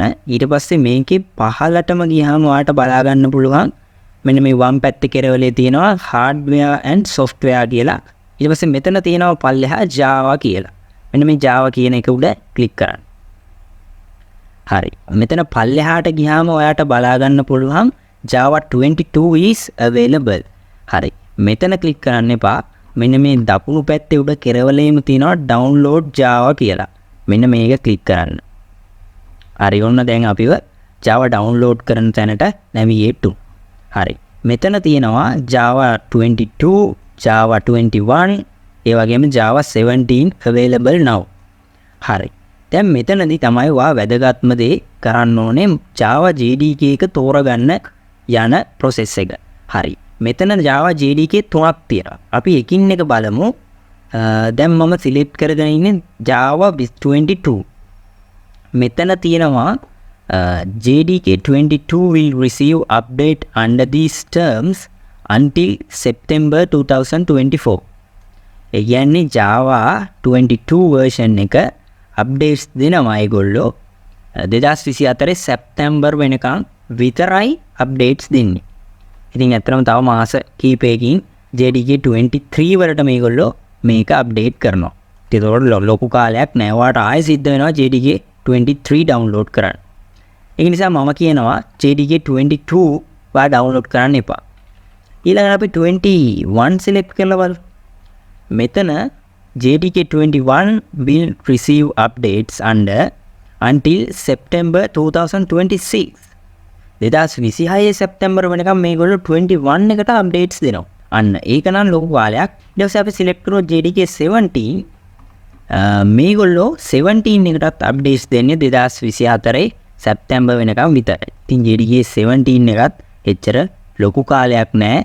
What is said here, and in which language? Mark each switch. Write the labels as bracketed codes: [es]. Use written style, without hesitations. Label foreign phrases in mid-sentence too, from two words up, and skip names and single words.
[si] ඊට පස්සේ මේකේ පහළටම ගියාම ඔයාලට බලා ගන්න පුළුවන් මෙන්න මේ වම් පැත්තේ කෙරවලේ තියෙනවා [en] hardware and software [si] කියලා. ඊට පස්සේ මෙතන තියෙනවා පල්ලෙහා Java කියලා. මෙන්න මේ Java කියන එක උඩ click කරන්න. හරි. මෙතන පල්ලෙහාට ගියාම ඔයාට බලා ගන්න පුළුවන් [en] Java 22 is available. [si] හරි. මෙතන click කරන්න එපා. මෙන්න මේ දකුණු පැත්තේ උඩ කෙරවලේම තියෙනවා [en] download Java [si] කියලා. මෙන්න මේක click කරන්න. හරි. ඔන්න දැන් අපිව Java download කරන තැනට [en] navigate to. [si] හරි. මෙතන තියෙනවා Java 22, Java 21, ඒ වගේම Java 17 [en] available now. [si] හරි. දැන් මෙතනදී තමයි ඔයා වැදගත්ම දේ කරන්න ඕනේ Java JDK එක තෝරගන්න යන process එක. හරි. මෙතන Java JDK තුනක් තියෙනවා. අපි එකින් එක බලමු. දැන් මම select කරගෙන ඉන්නේ Java 22. මෙතන තියෙනවා [en] JDK 22 will receive update under these terms until September 2024. [si] ඒ කියන්නේ Java 22 version එක updates දෙනවා ඒගොල්ලෝ 2024 සැප්තැම්බර් වෙනකන් විතරයි updates දෙන්නේ. ඉතින් ඇත්තටම තව මාස කිහිපයකින් JDK 23 වලට මේගොල්ලෝ මේක update කරනවා. ඒතකොට ලොකු කාලයක් නෑ. ඔයාලට ආයෙ සිද්ධ වෙනවා JDK 23 download කරන්න. ඒ නිසා මම කියනවා JDK 22 ඔයා download කරන්න එපා. ඊළඟට අපි 21 select කරලා බලමු. [en] මෙතන JDK 21 will receive updates until September 2026. [si] 2026 සැප්තැම්බර් වෙනකම් මේගොල්ලෝ 21 එකට updates දෙනවා. අන්න ඒක නම් ලොකු කාලයක්. ඊට පස්සේ අපි select කරමු JDK 17. මේගොල්ලෝ 17 එකටත් updates දෙන්නේ 2024 සැප්තැම්බර් වෙනකම් විතරයි. ඉතින් JDK 17 එකත් එච්චර ලොකු කාලයක් නෑ.